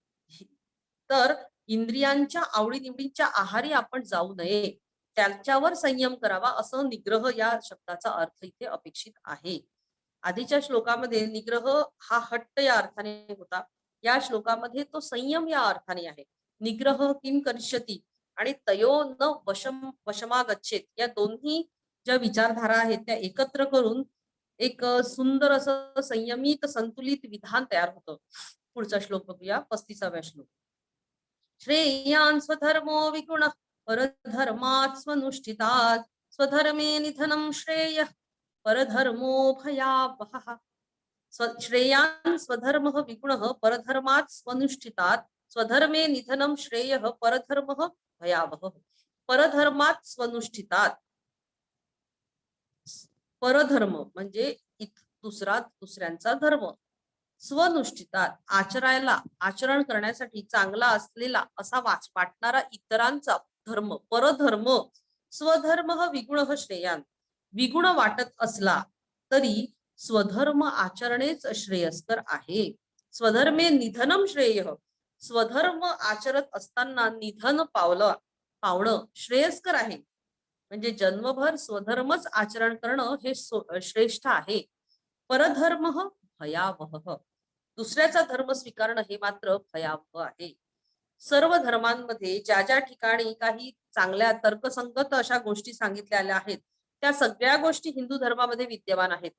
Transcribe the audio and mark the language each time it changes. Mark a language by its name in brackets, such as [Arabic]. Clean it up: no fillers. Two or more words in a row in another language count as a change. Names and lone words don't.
[Marathi] तर इंद्रियांच्या आवडीनिवडींच्या आहारी आपण जाऊ नये, त्यांच्यावर संयम करावा असं निग्रह या शब्दाचा अर्थ इथे अपेक्षित आहे. आधीच्या श्लोकामध्ये निग्रह हा हट्ट या अर्थाने होता. या श्लोकामध्ये तो संयम या अर्थाने आहे. [Sanskrit] निग्रह किम करिष्यती [Marathi] आणि [Sanskrit] तयो न वशमागच्छेत [Marathi] या दोन्ही ज्या विचारधारा आहेत त्या एकत्र करून एक सुंदर असं संयमित संतुलित विधान तयार होतं. पुढचा श्लोक बघूया, 35वा श्लोक. [Sanskrit] श्रेयान् स्वधर्मो विगुणः परधर्मात् स्वनुष्ठितात् स्वधर्मे निधनं श्रेयः परधर्मो भयावहः. श्रेयान् स्वधर्मः विगुणः परधर्मात् स्वनुष्ठितात् स्वधर्मे निधनं श्रेयः परधर्मः भयावहः. परधर्मात् स्वनुष्ठितात्. [Marathi] परधर्म म्हणजे दुसऱ्यांचा धर्म. स्वनुष्ठितात आचरायला आचरण करण्यासाठी चांगला असलेला असा वाटणारा इतरांचा धर्म परधर्म. [Sanskrit] स्वधर्म विगुण श्रेयान. [Marathi] विगुण वाटत असला तरी स्वधर्म आचरणेच श्रेयस्कर आहे. [Sanskrit] स्वधर्मे निधनम श्रेय. [Marathi] स्वधर्म आचरत असताना निधन पावणं श्रेयस्कर आहे. म्हणजे जन्मभर स्वधर्मच आचरण करणं हे श्रेष्ठ आहे. [Sanskrit] परधर्म भयावह. [Marathi] दुसऱ्याचा धर्म स्वीकारणं हे मात्र भयावह आहे. सर्व धर्मांमध्ये ज्या ज्या ठिकाणी काही चांगल्या तर्कसंगत अशा गोष्टी सांगितलेल्या आहेत त्या सगळ्या गोष्टी हिंदू धर्मामध्ये विद्यमान आहेत.